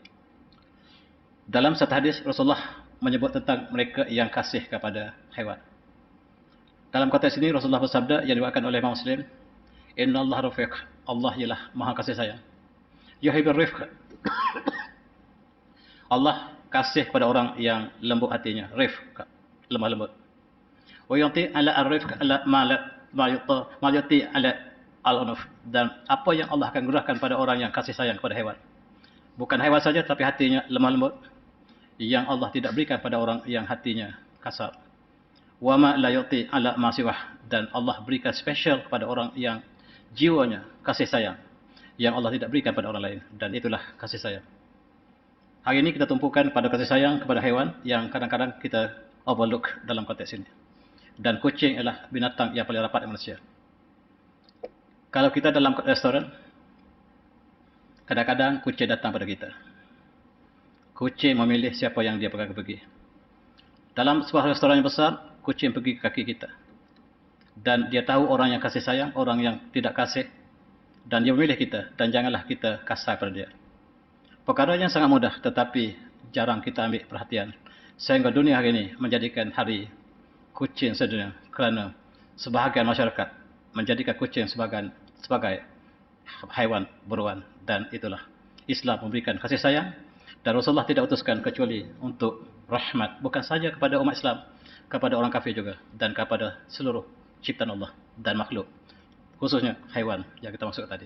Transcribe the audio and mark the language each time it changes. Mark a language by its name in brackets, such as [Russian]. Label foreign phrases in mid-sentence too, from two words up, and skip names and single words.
[Malay] Dalam satu hadis Rasulullah menyebut tentang mereka yang kasih kepada haiwan. Dalam konteks ini Rasulullah bersabda yang diriwayatkan oleh Imam Muslim, [Arabic] "Innallaha rafiq." [Malay] Allah ialah Maha kasih sayang. [Arabic] Yuhibbur rifq. [Malay] Allah kasih kepada orang yang lembut hatinya, rifq, lemah lembut. [Arabic] Wa yuti ala ar-rifq ala ma yuti ala al-unuf, [Malay] dan apa yang Allah akan gurahkan pada orang yang kasih sayang kepada haiwan. Bukan haiwan saja, tapi hatinya lemah lembut, yang Allah tidak berikan pada orang yang hatinya kasar. [Arabic] Wa ma la yuti ala ma siwah, [Malay] dan Allah berikan spesial kepada orang yang jiwanya kasih sayang, yang Allah tidak berikan pada orang lain, dan itulah kasih sayang. Hari ini kita tumpukan pada kasih sayang kepada haiwan yang kadang-kadang kita overlook dalam konteks ini. Dan kucing adalah binatang yang paling rapat dengan manusia. Kalau kita dalam restoran, kadang-kadang kucing datang pada kita. Kucing memilih siapa yang dia pergi. Dalam sebuah restoran yang besar, kucing pergi ke kaki kita. Dan dia tahu orang yang kasih sayang, orang yang tidak kasih, dan dia memilih kita, dan janganlah kita kasar pada dia. Perkara yang sangat mudah, tetapi jarang kita ambil perhatian. Sehingga dunia hari ini menjadikan hari kucing sedunia, kerana sebahagian masyarakat menjadikan kucing sebagai haiwan buruan. Dan itulah Islam memberikan kasih sayang, dan Rasulullah tidak utuskan kecuali untuk rahmat, bukan saja kepada umat Islam, kepada orang kafir juga, dan kepada seluruh ciptaan Allah dan makhluk, khususnya haiwan yang kita maksud tadi.